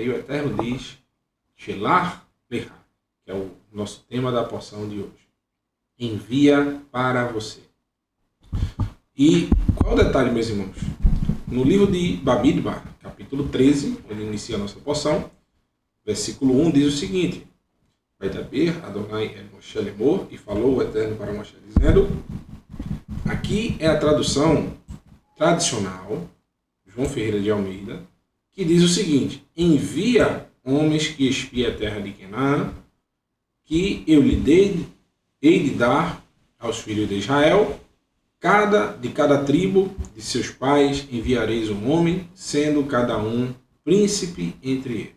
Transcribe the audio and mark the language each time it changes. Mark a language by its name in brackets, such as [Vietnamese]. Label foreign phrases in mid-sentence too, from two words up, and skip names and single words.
[Portuguese] E o Eterno diz: [Hebrew] שלח לך, [Portuguese] que é o nosso tema da porção de hoje. Envia para você. E qual o detalhe, meus irmãos? No livro de Bamidbar, capítulo 13, onde inicia a nossa porção, versículo 1 diz o seguinte: [Hebrew] וידבר אדוני אל משה לאמר, [Portuguese] e falou o Eterno para Moshe, dizendo, aqui é a tradução tradicional, João Ferreira de Almeida, que diz o seguinte: envia homens que espiem a terra de Canaã, que eu lhe hei de dar aos filhos de Israel, de cada tribo de seus pais enviareis um homem, sendo cada um príncipe entre eles.